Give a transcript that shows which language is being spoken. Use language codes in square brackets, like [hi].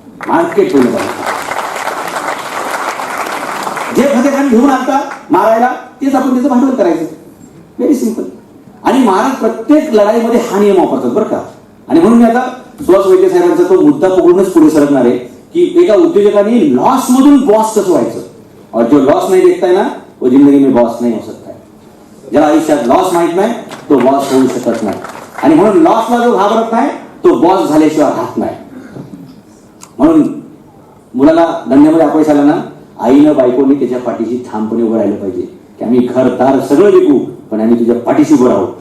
[mr] Market पहिलं जे फतेखान घेऊन आणता मारायला तेच आपण त्याचं भांडवल करायचं. [en] Very simple. [mr] आणि महाराज प्रत्येक लढाईमध्ये हा नियम वापरतात बरं का. आणि म्हणून मी आता सुहास वैद्य साहेबांचा तो मुद्दा पकडूनच पुढे सरकणार आहे की एका उद्योजकांनी लॉस मधून बॉस कसं व्हायचं. [hi] और जो लॉस नाही देखता है ना वो जिंदगी में बॉस नहीं हो सकता है. [mr] ज्याला आयुष्यात लॉस माहित नाही तो बॉस होऊ शकत नाही. आणि म्हणून लॉसला जो घाबरत नाही तो बॉस झाल्याशिवाय राहत नाही. म्हणून मुलाला धंद्यामध्ये अपयश आला ना आईनं बायकोनी त्याच्या पाठीशी ठामपणे उभं राहिलं पाहिजे की आम्ही घरदार सगळं विकू पण आम्ही तुझ्या पाठीशी उभं राहू.